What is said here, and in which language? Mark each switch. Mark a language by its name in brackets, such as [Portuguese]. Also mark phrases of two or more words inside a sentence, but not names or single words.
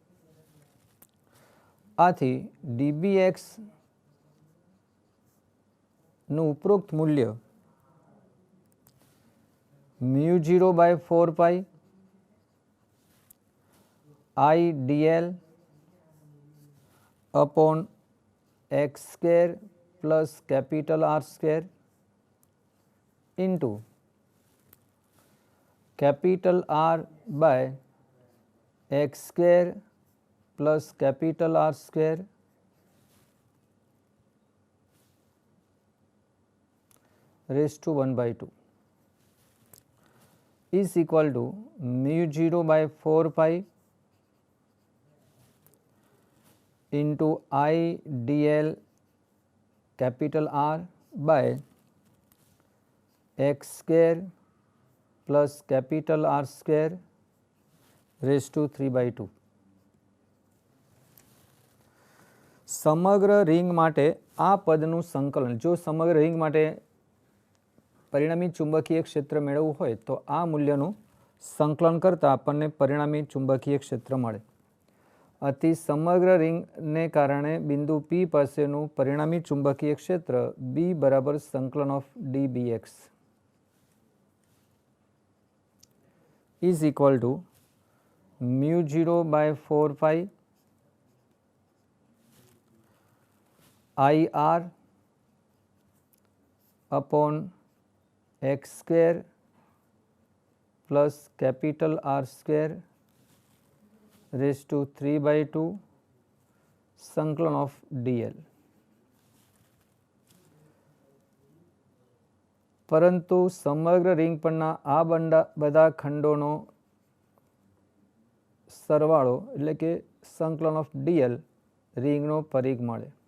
[Gujarati] આથી dbx નું ઉપરોક્ત મૂલ્ય μ0/4 [English] pi I dl upon x square plus capital R square into capital R by x square plus capital R square raised to 1/2 is equal to μ0/4 pi into I dl capital R by x square plus capital R square raised to 3/2. [Gujarati] સમગ્ર રિંગ માટે આ પદનું સંકલન જો સમગ્ર રિંગ માટે પરિણામી ચુંબકીય ક્ષેત્ર મેળવવું હોય તો આ મૂલ્યનું સંકલન કરતાં આપણને પરિણામી ચુંબકીય ક્ષેત્ર મળે. આથી સમગ્ર રિંગને કારણે બિંદુ P પાસેનું પરિણામી ચુંબકીય ક્ષેત્ર B બરાબર સંકલન ઓફ dbx [English] is equal to μ0/4 pi IR upon x square plus capital R square raised to 3/2 સંકલન ઓફ dl. [Gujarati] પરંતુ સમગ્ર રિંગ પરના આ બધા ખંડોનો સરવાળો એટલે કે સંકલન ઓફ dl રિંગનો પરિઘ મળે.